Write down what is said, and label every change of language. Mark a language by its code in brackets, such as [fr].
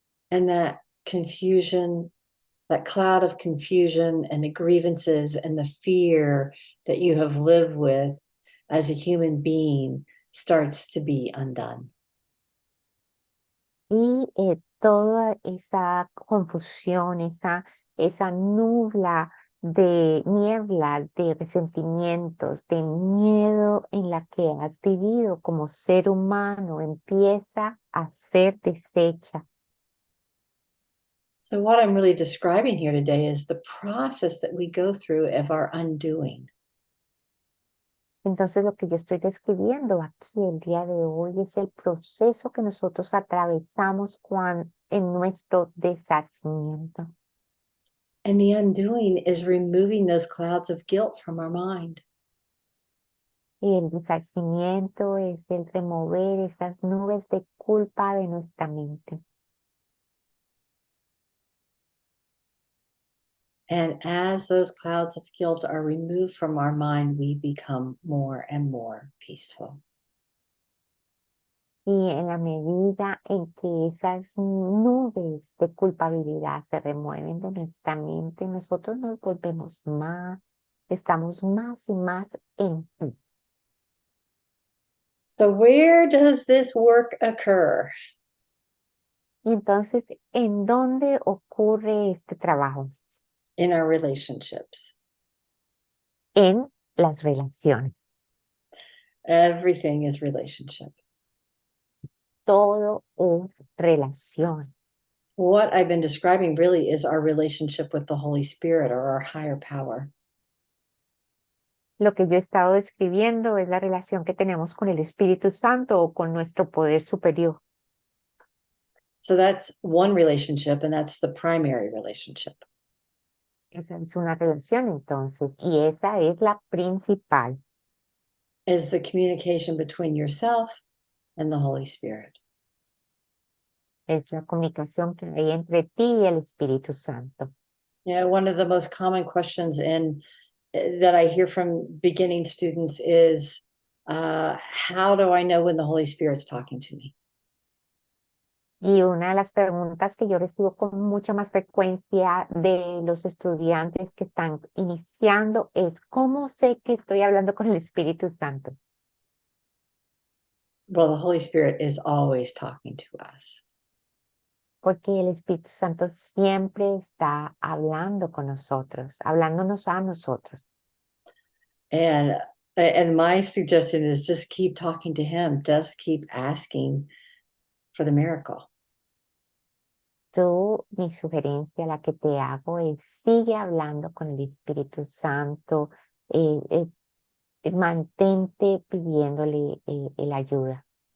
[en] And that confusion, that cloud of confusion and the grievances and the fear that you have lived with as a human being starts to be undone. [es] Y toda esa confusión, esa niebla de resentimientos, de miedo en la que has vivido como ser humano, empieza a ser deshecha. [en] So what I'm really describing here today is the process that we go through of our undoing. [es] Entonces lo que yo estoy describiendo aquí el día de hoy es el proceso que nosotros atravesamos en nuestro deshacimiento. [en] And the undoing is removing those clouds of guilt from our mind. [es] Y el deshacimiento es el remover esas nubes de culpa de nuestra mente. [en] And as those clouds of guilt are removed from our mind, we become more and more peaceful. [es] Y en la medida en que esas nubes de culpabilidad se remueven de nuestra mente, nosotros nos volvemos estamos más y más en paz. [en] So where does this work occur? [es] Y entonces, ¿en dónde ocurre este trabajo? [en] In our relationships. [es] En las relaciones. [en] Everything is relationship. [es] Todo es relación. [en] What I've been describing really is our relationship with the Holy Spirit or our higher power. [es] Lo que yo he estado describiendo es la relación que tenemos con el Espíritu Santo o con nuestro poder superior. [en] So that's one relationship, and that's the primary relationship. [es] Esa es una relación entonces, y esa es la principal. [en] Is the communication between yourself and the Holy Spirit. [es] Es la comunicación que hay entre ti y el Espíritu Santo. [en] Yeah, one of the most common questions that I hear from beginning students is, how do I know when the Holy Spirit's talking to me? [es] Y una de las preguntas que yo recibo con mucha más frecuencia de los estudiantes que están iniciando es, ¿cómo sé que estoy hablando con el Espíritu Santo? [en] Well, the Holy Spirit is always talking to us. [es] Porque el Espíritu Santo siempre está hablando con nosotros, hablándonos a nosotros. [en] And my suggestion is just keep talking to him. Just keep asking for the miracle. [es] Mi sugerencia, la que te hago es, sigue hablando con el Espíritu Santo, mantente pidiéndole la ayuda.